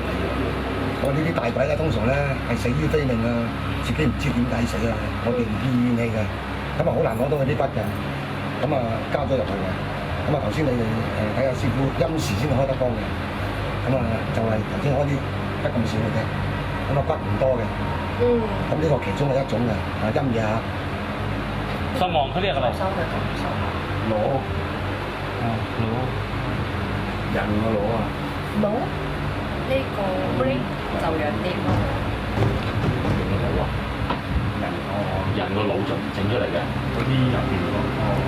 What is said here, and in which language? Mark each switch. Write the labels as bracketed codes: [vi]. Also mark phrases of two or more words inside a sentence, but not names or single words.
[yue] 我呢啲大鬼咧，通常咧係死於非命啊，自己唔知點解死啊，我哋唔見怨氣嘅，咁啊好難攞到佢啲骨嘅，咁啊加咗入去嘅，咁啊頭先你哋睇下師傅陰時先開得光嘅，咁啊就係頭先開啲得咁少嘅啫，咁啊骨唔多嘅，咁呢個其中係一種嘅，啊陰嘢嚇。 [th] สมองเขาเรียกอะไร [yue] 收佢咁收。攞攞人個攞啊！冇呢個 brain 就弱啲咯。人個腦整出嚟嘅嗰啲入邊嗰個